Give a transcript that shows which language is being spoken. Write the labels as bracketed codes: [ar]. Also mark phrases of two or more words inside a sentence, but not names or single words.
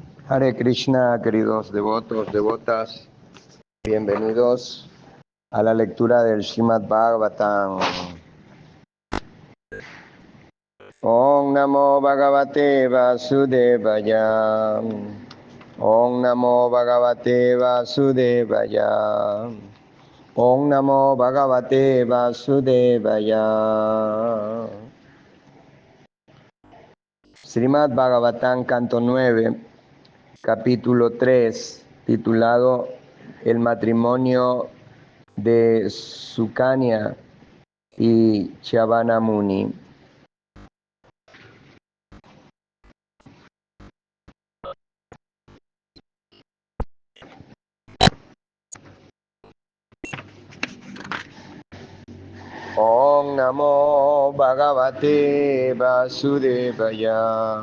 [sa] Hare Krishna, [es] queridos devotos, devotas, bienvenidos a la lectura del Srimad Bhagavatam. [sa] Om Namo Bhagavate Vasudevaya. Om Namo Bhagavate Vasudevaya. Om Namo Bhagavate Vasudevaya. [es] Srimad Bhagavatam, canto 9, capítulo 3, titulado El matrimonio de Sukanya y Chavana Muni. [sa] Om Namo Bhagavate Vasudevaya.